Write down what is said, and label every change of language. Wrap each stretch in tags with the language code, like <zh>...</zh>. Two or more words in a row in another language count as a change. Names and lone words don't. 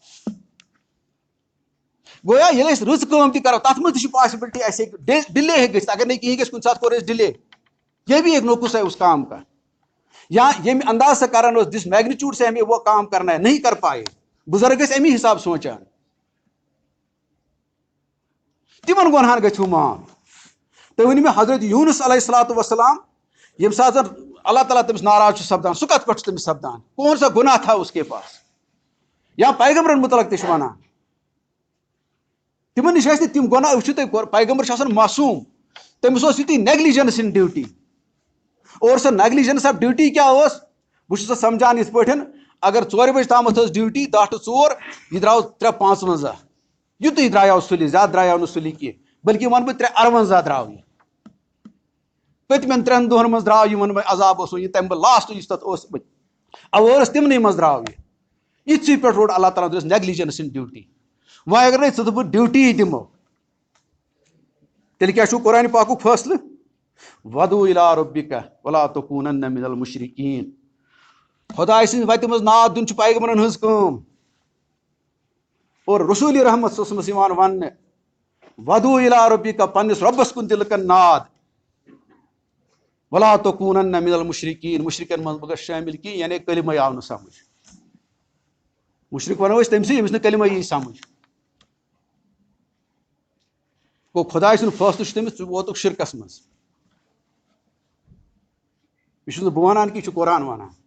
<ks>گویا ییٚلہِ أسۍ رٕژ کٲم تہِ کرو تتھ منٛز تہِ چھِ پاسبلٹی اسہِ ہیٚکہِ ڈِلے ہیٚکہِ گٔژھِتھ اگر نہٕ کِہیٖنۍ گژھِ کُنہِ ساتہٕ کوٚر اَسہِ ڈِلے</ks> <ur>یہ بھی ایک نوکس ہے اس کام کا</ur> <ks>یا ییٚمہِ انداز سے کرن اوس</ks> <ur>جس میگنیچیوڈ سے ہمیں وہ کام کرنا ہے نہیں کر پائے</ur> <ks>بزرگ ٲسۍ امی حساب سونچان تِمن گۄنہن گژھِو معاف. تُہۍ ؤنِو مےٚ حضرت یوٗنس</ks> <ar>علیہ الصلوۃ والسلام</ar> <ks>ییٚمہِ ساتہٕ زن اللہ تعالیٰ تٔمِس ناراض چھُ سپدان سُہ کتھ پٮ۪ٹھ چھُ تٔمِس سپدان</ks> <ur>کون سا گُناہ تھا اس کے پاس</ur> <ks>یا پیغمبرن متعلق تہِ چھُ ونان تِمن نِش ٲسۍ نہٕ تِم گۄناہ وٕچھِو تُہۍ پیغمبر چھُ آسان معصوٗم تٔمِس اوس یُتُے</ks> <en>negligence in duty</en> <ks>اور سۄ نیگلیجنس</ks> <en>off duty</en> <ks>کیٛاہ اوس بہٕ چھُس سۄ سمجھان یِتھ پٲٹھۍ اگر 4 بجے تامتھ ٲس ڈیوٹی 10 ٹُہ 4 یہِ درٛاو 3:55 یُتُے درٛایاو سُلہِ زیادٕ درٛایاو نہٕ سُلہِ کینٛہہ بلکہِ وَنہٕ بہٕ 3:58 درٛاو یہِ پٔتمٮ۪ن 3 دۄہن منٛز درٛاو یہِ ووٚن مےٚ عذاب اوس یہِ تَمہِ لاسٹ یُس تَتھ اوس اوٲرٕس تِمنٕے منٛز درٛاو یہِ یِتھسٕے پٮ۪ٹھ روٚٹ اللہ تعالیٰ ہن</ks> <en>negligence in duty.</en> <ks>وۄنۍ اگر نَے ژٕ دوٚپُکھ ڈیوٹی دِمو تیٚلہِ کیٛاہ چھُو قرآنِ پاکُک فٲصلہٕ</ks> <ar>ودعو الی ربک ولا تکونن من المشرکین.</ar> <ks>خۄداے سٕنٛزِ وتہِ منٛز ناد دیُن چھُ پیغمبرن ہٕنٛز کٲم اور رسوٗلِ رحمت چھُ اوسمُت یِوان وننہٕ</ks> <ar>ودعو الی ربک</ar> <ks>پننِس رۄبس کُن تہِ لُکن ناد</ks> <ar>ولا تکونن من المشرکین</ar> <ks>مشرکن منٛز مہ گژھ شٲمِل کینٛہہ یعنی کلمے آو نہٕ سمجھ مشرک ونو أسۍ تٔمسٕے ییٚمِس نہٕ کلمے یی سمجھ گوٚو خۄداے سُنٛد فٲصلہٕ چھُ تٔمِس ژٕ ووتُکھ شرکس منٛز یہِ چھُس نہٕ بہٕ ونان کہِ یہِ چھُ قرآن ونان.</ks>